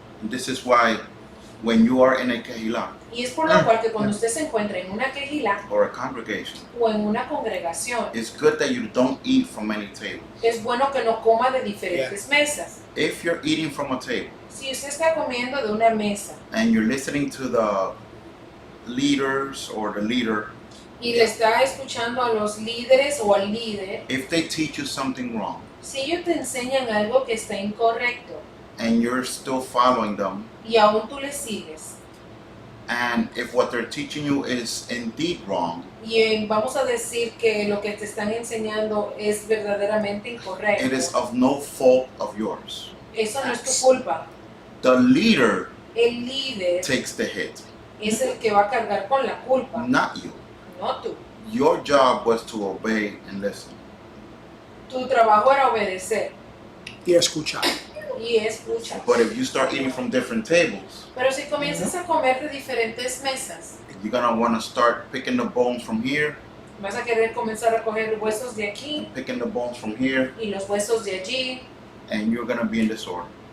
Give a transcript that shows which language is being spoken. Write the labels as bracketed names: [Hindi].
[English] This is why when you are in a kehillah [Spanish] Y es por lo cual que cuando usted se encuentra en una quejila [English] or a congregation, [Spanish] o en una congregación, [English] it's good that you don't eat from any table. [Spanish] es bueno que no coma de diferentes mesas. [English] If you're eating from a table [Spanish] Si usted está comiendo de una mesa [English] and you're listening to the leaders or the leader, [Spanish] y le está escuchando a los líderes o al líder, [English] if they teach you something wrong [Spanish] si ellos te enseñan algo que está incorrecto [English] and you're still following them, [Spanish] y aún tú le sigues, [English] and if what they're teaching you is indeed wrong, [Spanish] y vamos a decir que lo que te están enseñando es verdaderamente [English] it is [Spanish] incorrecto, [English] of no fault of yours. [Spanish] eso no es tu culpa. [English] The leader [Spanish] El líder [English] takes the hit, [Spanish] es el que va a cargar con la culpa, [English] not you. [Spanish] no tú. [English] Your job was to obey and listen. [Spanish] Tu trabajo era obedecer Y escuchar. y escuchar. [English] But if you start eating from different tables, [Spanish] Pero si comienzas a comer de diferentes mesas, [English] you're gonna want to start picking the bones from here, [Spanish] vas a querer comenzar a coger huesos de aquí [English] picking the bones from here, [Spanish] y los huesos de allí, [English] and you're gonna be in disorder.